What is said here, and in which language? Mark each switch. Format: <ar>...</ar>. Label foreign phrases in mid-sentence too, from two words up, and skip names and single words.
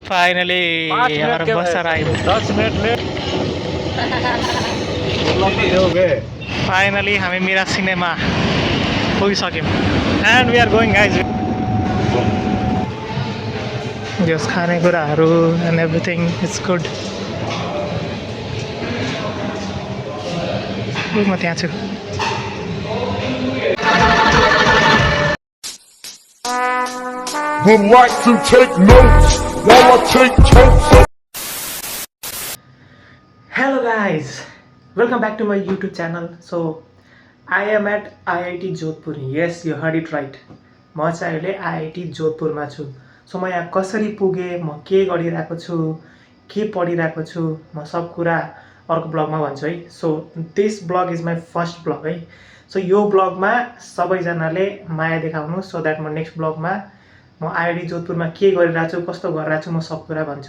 <hi>फाइनली हमारा बस अराइव 10 मिनट लेट हो गए</hi> <ne>फाइनली हामी मिरा सिनेमा पुगिसक्यौँ</ne> <en>and we are going guys</en> <ne>जस खानेकुराहरू</ne> <en>and everything it's good</en> <ne>म त्यहाँ छु</ne> <en>Would like to take notes while I take totes. Hello guys, welcome back to my YouTube channel. So I am at IIT Jodhpur. Yes, you heard it right.</en> <ne>म चाहिँ अहिले IIT जोधपुरमा छु. सो म यहाँ कसरी पुगेँ, म के गरिरहेको छु, के पढिरहेको छु, म सब कुरा अर्को ब्लगमा भन्छु है.</ne> <en>so this blog is my first blog</en> <ne>है. सो यो ब्लगमा सबैजनाले माया देखाउनु</ne> <en>so that</en> <ne>म</ne> <en>next blogमा</en> <ne>म आइआइटी जोधपुरमा के गरिरहेको छु, कस्तो गरिरहेको छु, म सब कुरा भन्छु.</ne>